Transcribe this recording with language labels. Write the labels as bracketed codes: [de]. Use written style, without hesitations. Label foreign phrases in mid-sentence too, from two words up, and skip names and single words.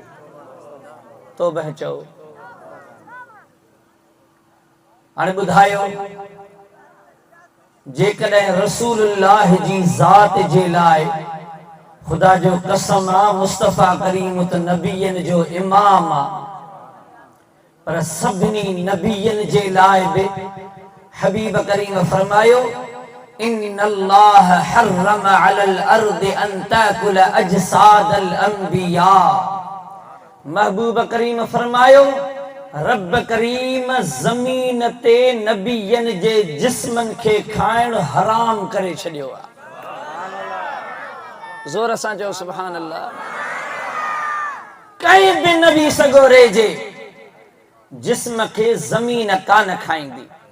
[sd] तौबह चओ। हाणे ॿुधायो जेकॾहिं रसूलुल्लाह जी ज़ात जे लाइ खुदा जो कसम आ मुस्तफ़ा करीम त नबियन जो इमाम आ पर सभिनी नबियन जे लाइ बि हबीब करीम फरमायो [ar] إن الله حرم على الأرض أن تأكل أجساد الأنبياء. [sd] महबूब करीम फरमायो रब करीम जमीन ते नबियन जे जिस्मन के खाइण हराम करे छडियो आ। जोर सां चओ [ar] سبحان الله. [sd] कई भी नबी सगोरे जे जिस्म के जमीन कान खाईंदी।